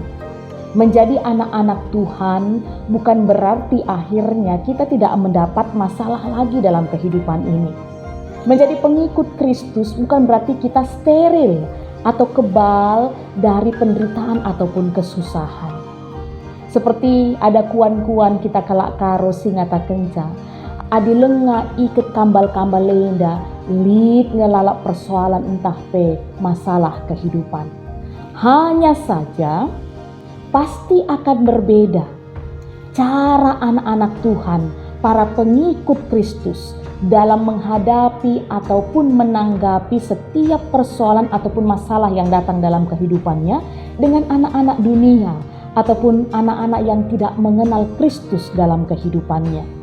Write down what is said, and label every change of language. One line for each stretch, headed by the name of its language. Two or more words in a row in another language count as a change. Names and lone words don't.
Indonesian: Menjadi anak-anak Tuhan bukan berarti akhirnya kita tidak mendapat masalah lagi dalam kehidupan ini. Menjadi pengikut Kristus bukan berarti kita steril atau kebal dari penderitaan ataupun kesusahan. Seperti ada
Batak Karo: kuan-kuan kita kelak karo singata kenca, adi lenga iket kambal-kambal lenda, lid ngelalak persoalan entah pe masalah kehidupan.
Indonesian: Hanya saja pasti akan berbeda cara anak-anak Tuhan, para pengikut Kristus dalam menghadapi ataupun menanggapi setiap persoalan ataupun masalah yang datang dalam kehidupannya dengan anak-anak dunia ataupun anak-anak yang tidak mengenal Kristus dalam kehidupannya.